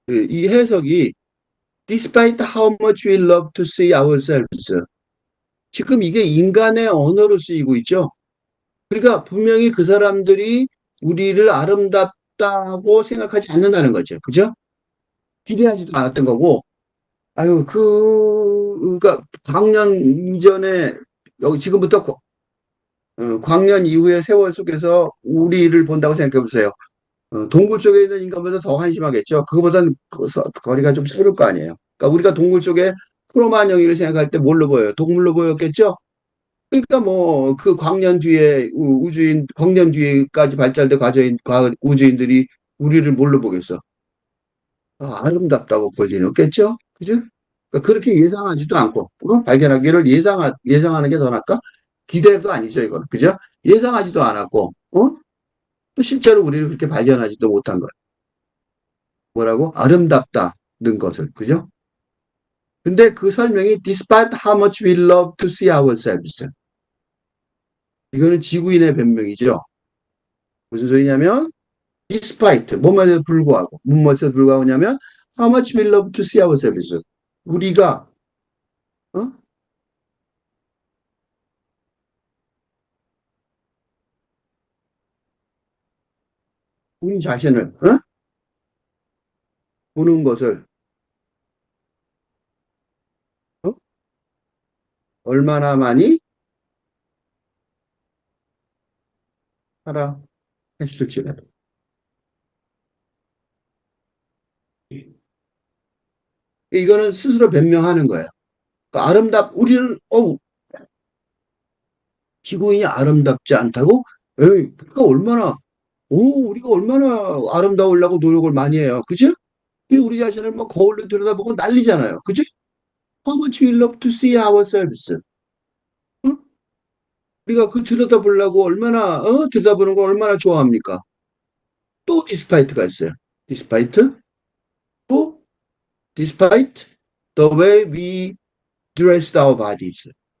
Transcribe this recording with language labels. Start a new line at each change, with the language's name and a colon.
Korean: 이 해석이
English: Despite how much we love to see ourselves.
Korean: 지금 이게 인간의 언어로 쓰이고 있죠. 그러니까 분명히 그 사람들이 우리를 아름답다고 생각하지 않는다는 거죠. 그죠? 기대하지도 않았던 거고, 아유, 그러니까 광년 이전에, 여기 지금부터 광년 이후의 세월 속에서 우리를 본다고 생각해 보세요. 동굴 속에 있는 인간보다 더 한심하겠죠. 그거보다는 거리가 좀 새로울 거 아니에요. 그러니까 우리가 동굴 속에 크로마뇽이를 생각할 때 뭘로 보여요? 동물로 보였겠죠? 그러니까 뭐 그 광년 뒤에 우주인 광년 뒤에까지 발달돼 과거인 우주인들이 우리를 뭘로 보겠어? 아름답다고 볼 리는 없겠죠? 그죠? 그러니까 그렇게 예상하지도 않고 발견하기를 예상하는 게 더 낫까? 기대도 아니죠 이건 그죠? 예상하지도 않았고 또 실제로 우리를 그렇게 발견하지도 못한 것 뭐라고? 아름답다는 것을 그죠? 근데 그 설명이
English: despite how much we love to see ourselves
Korean: 이거는 지구인의 변명이죠. 무슨 소리냐면
English: despite
Korean: 뭐뭐에도 불구하고 뭐뭐에도 불구하고냐면
English: how much we love to see ourselves
Korean: 우리가 어? 우리 자신을 보는 것을 어? 얼마나 많이 하라 했을지라도 이거는 스스로 변명하는 거예요. 그러니까 우리는 지구인이 아름답지 않다고? 에이, 우리가 얼마나 아름다우려고 노력을 많이 해요. 그죠? 우리 자신을 뭐 거울로 들여다보고 난리잖아요. 그죠?
English: How much we love to see ourselves. 응?
Korean: 우리가 그 들여다보려고 들여다보는 걸 얼마나 좋아합니까? 또 despite가 있어요.
English: despite
Korean: 또
English: despite the way we dressed our bodies.